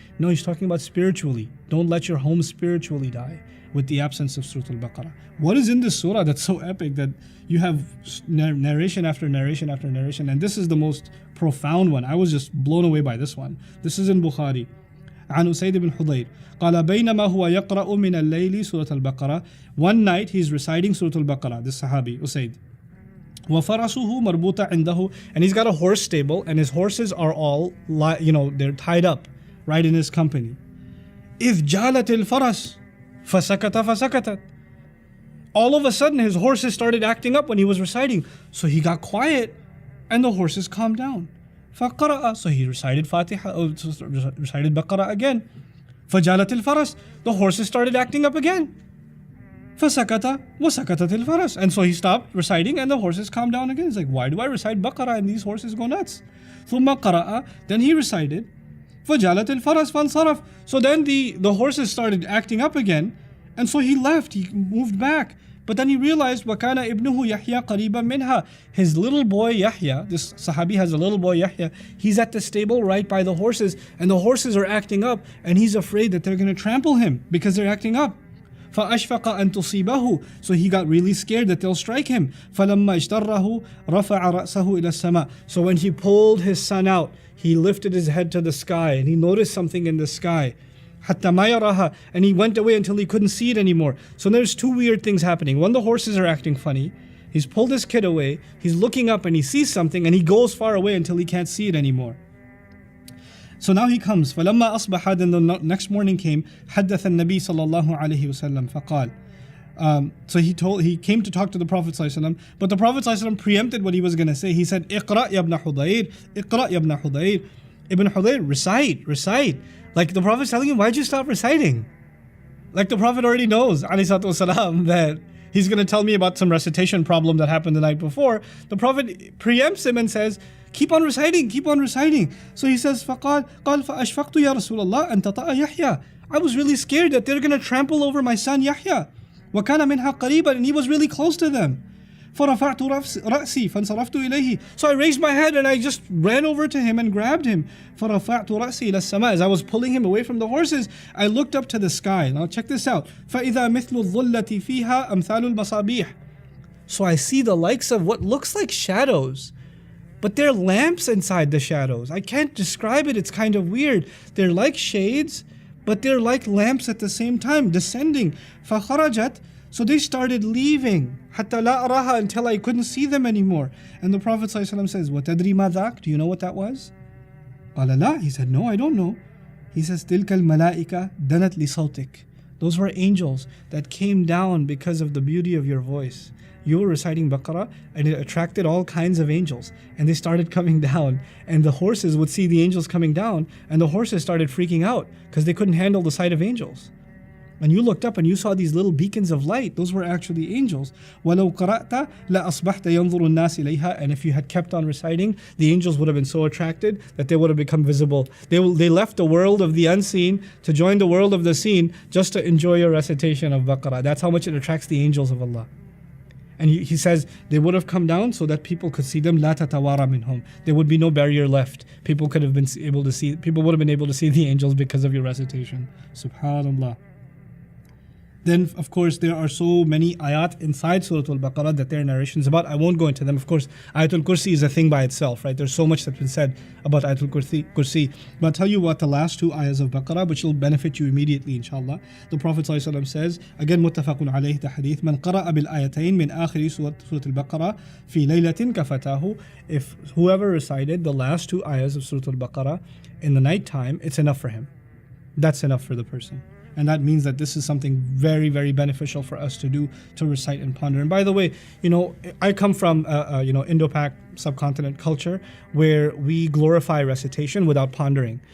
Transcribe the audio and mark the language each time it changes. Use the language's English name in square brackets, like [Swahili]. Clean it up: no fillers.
[English] No, He's talking about spiritually. Don't let your home spiritually die with the absence of Surah Al-Baqarah. What is in this surah that's so epic that you have narration after narration after narration? And this is the most profound one. I was just blown away by this one. This is in Bukhari. [Arabic] عن أسيد بن حضير قال بينما هو يقرأ من الليل سورة البقرة. [English] One night he's reciting Surah Al-Baqarah, this Sahabi, Usaid. [Arabic] وَفَرَسُهُ مَرْبُوطًا عِنْدَهُ. [English] And he's got a horse stable, and his horses are all, they're tied up right in his company. [Arabic] إِذْ جَالَتِ الْفَرَسُ فَسَكَتَ فَسَكَتَتْ. [English] All of a sudden his horses started acting up when he was reciting. So he got quiet and the horses calmed down. [Arabic] فَقَرَأَ. [English] So he recited recited Baqarah again. [Arabic] فَجَالَتِ الْفَرَسُ. [English] The horses started acting up again. [Arabic] فَسَكَتَ وَسَكَتَتِ الْفَرَسُ. [English] And so he stopped reciting and the horses calmed down again. He's like, why do I recite Baqarah and these horses go nuts? [Arabic] ثُمَّ قَرَأَ. [English] Then he recited [Arabic] فَجَالَتِ الْفَرَسُ فَانْصَرَفَ. [English] So then the horses started acting up again, and so he left, he moved back. But then he realized [Arabic] وَكَانَ ابْنُهُ يَحْيَى قَرِيبًا مِنْهَا. [English] His little boy Yahya, this Sahabi has a little boy Yahya, he's at the stable right by the horses, and the horses are acting up, and he's afraid that they're going to trample him because they're acting up. [Arabic] فأشفق أن تصيبه. [English] So he got really scared that they'll strike him. [Arabic] فلما اجتره رفع رأسه إلى السماء. [English] So when he pulled his son out, he lifted his head to the sky and he noticed something in the sky. [Arabic] حتى ما يراها. [English] And he went away until he couldn't see it anymore. So there's 2 weird things happening. One, the horses are acting funny. He's pulled his kid away. He's looking up and he sees something and he goes far away until he can't see it anymore. So now he comes. [Arabic] فَلَمَّا أَصْبَحَ. [English] Then the next morning came. [Arabic] حَدَّثَ النَّبِي صَلَّى اللَّهُ عَلَيْهِ وسلم فقال. [English] So he came to talk to the Prophet ﷺ, but the Prophet ﷺ preempted what he was going to say. He said, [Arabic] اقرأ يا ابن حضير, [English] اقرأ يا ابن حضير. Ibn Hudayr, recite. Like the Prophet's telling him, why'd you stop reciting? Like the Prophet already knows, ﷺ, that he's going to tell me about some recitation problem that happened the night before. The Prophet preempts him and says, keep on reciting. So he says, [Arabic] فَقَالْ فَأَشْفَقْتُ يَا رَسُولَ اللَّهِ أَن تَطَأَ يَحْيَى. [English] I was really scared that they're going to trample over my son Yahya. [Arabic] وَكَانَ مِنْهَا قَرِيبًا. [English] And he was really close to them. [Arabic] فَرَفَعْتُ رَأْسِي فَانْصَرَفْتُ إِلَيْهِ. [English] So I raised my head and I just ran over to him and grabbed him. [Arabic] فَرَفَعْتُ رَأْسِي إِلَى السَّمَاءِ. [English] As I was pulling him away from the horses, I looked up to the sky. Now check this out. [Arabic] فَإِذَا مِثْلُ الظُّلَّةِ فِيهَا أَمْثَالُ الْمَصَابِيحِ. [English] So I see the likes of what looks like shadows, but they're lamps inside the shadows. I can't describe it, it's kind of weird. They're like shades, but they're like lamps at the same time, descending. [Arabic] فَخَرَجَتْ. [English] So they started leaving. [Arabic] حَتَّى لَا أَرَاهَا. [English] Until I couldn't see them anymore. And the Prophet ﷺ says, [Arabic] وَتَدْرِي مَا ذَاكَ. [English] Do you know what that was? [Arabic] قَالَ لَا. [English] He said, no, I don't know. He says, [Arabic] تِلْكَ الْمَلَائِكَةِ دَنَتْ لِصَوْتِكَ. [English] Those were angels that came down because of the beauty of your voice. You were reciting Baqarah and it attracted all kinds of angels, and they started coming down, and the horses would see the angels coming down, and the horses started freaking out because they couldn't handle the sight of angels. And you looked up and you saw these little beacons of light. Those were actually angels. [Arabic] وَلَوْ قَرَأْتَ لَأَصْبَحْتَ يَنْظُرُ النَّاسِ إِلَيْهَا. [English] And if you had kept on reciting, the angels would have been so attracted that they would have become visible. They left the world of the unseen to join the world of the seen just to enjoy your recitation of Baqarah. That's how much it attracts the angels of Allah. And he says they would have come down so that people could see them. [Arabic] لَا تَتَوَارَى مِنْهُمْ. [English] There would be no barrier left. People would have been able to see the angels because of your recitation. Subhanallah. Then, of course, there are so many ayat inside Surah Al-Baqarah that there are narrations about. I won't go into them. Of course, Ayatul Kursi is a thing by itself, right? There's so much that's been said about Ayatul Kursi. But I'll tell you what the last two ayahs of Baqarah, which will benefit you immediately, inshallah. The Prophet ﷺ says, again, muttafaqun alayhi, the hadith, [Arabic] من قرأ بالآيتين من آخر سورة البقرة في ليلة كفتاه. [English] If whoever recited the last two ayahs of Surah Al-Baqarah in the night time, it's enough for him. That's enough for the person. And that means that this is something very, very beneficial for us to do, to recite and ponder. And by the way, I come from Indo-Pak subcontinent culture where we glorify recitation without pondering.